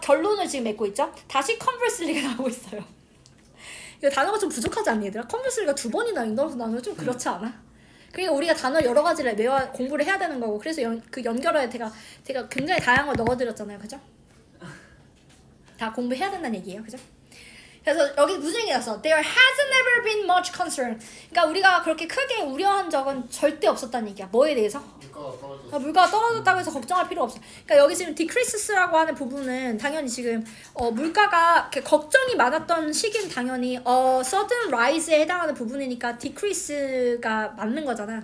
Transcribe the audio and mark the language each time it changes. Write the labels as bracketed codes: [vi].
[ko] 결론을 지금 맺고 있죠. 다시 컨버스리가 나오고 있어요. 이거 단어가 좀 부족하지 않니 얘들아? 컨버스리가 2번이나 넣어서 나누면 좀 그렇지 않아? 그러니까 우리가 단어 여러 가지를 공부를 해야 되는 거고 그래서 그 연결어에 제가 굉장히 다양한 걸 넣어드렸잖아요. 그죠? 다 공부해야 된다는 얘기예요. 그죠? 그래서 여기 무슨 얘기가 났어? [en] There has never been much concern. [ko] 그러니까 우리가 그렇게 크게 우려한 적은 절대 없었다는 얘기야. 뭐에 대해서? 물가가 떨어졌다고 해서 걱정할 필요 없어. 그러니까 여기 지금 decreases라고 하는 부분은 당연히 지금 물가가 이렇게 걱정이 많았던 시기는 당연히 sudden rise에 해당하는 부분이니까 decrease가 맞는 거잖아.